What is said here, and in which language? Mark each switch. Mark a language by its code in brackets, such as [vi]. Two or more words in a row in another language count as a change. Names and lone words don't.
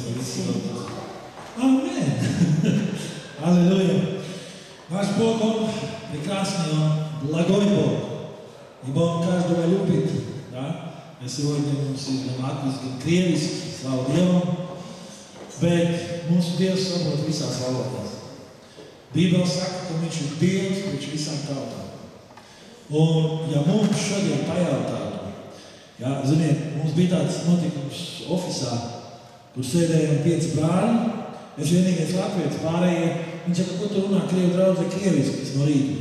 [ru] Amen. Аллилуйя. Наш Бог, Он прекрасный, Он благой Бог. Ибо Он каждого любит. Да? И сегодня мы все [lv] gan latviski, gan krieviski, slavu Dievam. Bet mūsu Dievs saprot visās valodās. Bībele saka, ka Viņš ir Dievs priekš visām tautām. Un ja mums šodien pajautātu, ja, ziniet, mums bija tāds notikums ofisā, kur sēdējām 5 brāļi, es vienīgais latvietis, pārējie, viņš saka, ko tu runā krievu draudzē krieviski, tas no rīta.